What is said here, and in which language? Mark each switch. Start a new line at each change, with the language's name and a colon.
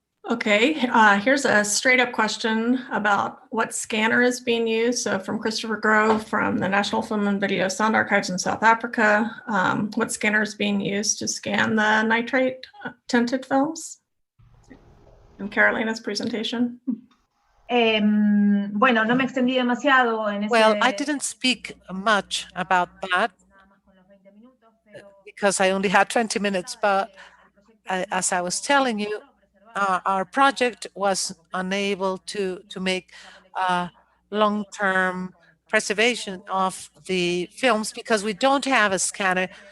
English: Okay, here's a straight up question about what scanner is being used. So from Christopher Grove from the National Film and Video Sound Archives in South Africa, what scanner is being used to scan the nitrate tinted films? In Carolina's presentation.
Spanish: Bueno, no me extendí demasiado en ese...
English: Well, I didn't speak much about that because I only had 20 minutes, but as I was telling you, our project was unable to make long-term preservation of the films because we don't have a scanner.